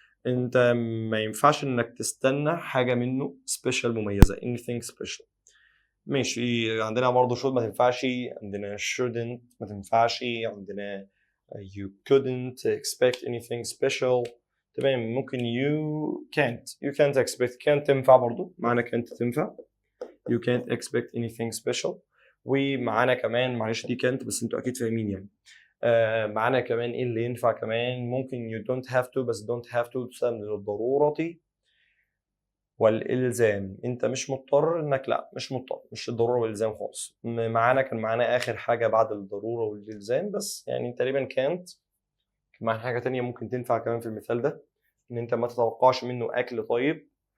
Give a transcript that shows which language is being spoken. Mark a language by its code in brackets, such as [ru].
[ar] انت ما ينفعش انك تستنى حاجه منه special مميزه anything special. ماشي، عندنا برضه should ما تنفعش، عندنا shouldn't ما تنفعش، عندنا [en] you couldn't expect anything special. [ar] تمام، ممكن [en] you can't expect، [ar] can't تنفع برضه، معنى can't تنفع. [en] you can't expect anything special. [ar] ومعانا كمان، معلش دي can't بس انتوا اكيد فاهمين يعني. معانا كمان ايه اللي ينفع كمان؟ ممكن [en] you don't have to، [ar] بس don't have to تستخدم للضرورة والإلزام. أنت مش مضطر إنك، لا مش مضطر، مش الضرورة والإلزام خالص. كان معانا آخر حاجة بعد الضرورة والإلزام بس، يعني تقريبا كانت مع حاجة تانية ممكن تنفع كمان في المثال ده، إن أنت ما تتوقعش منه أكل طيب.